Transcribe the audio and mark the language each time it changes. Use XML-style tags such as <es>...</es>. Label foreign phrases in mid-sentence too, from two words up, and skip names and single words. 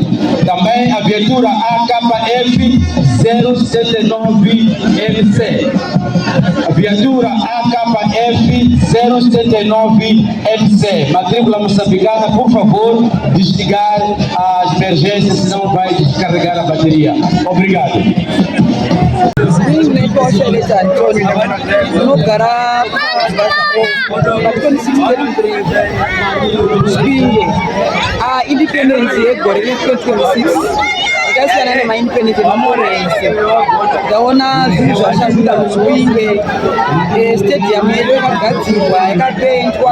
<pt>Também a viatura AKF 079MC. A viatura AKF 079MC. Matrícula moçambicana, por favor, desligar as emergências, senão vai descarregar a bateria. Obrigado.</pt> <sn>Independence gore 2026 akasiyana nemaindependence emamorense ndaona zvinhu zvashanduka muzvipinge stadium yedu yakagadzirwa yakapendwa</sn>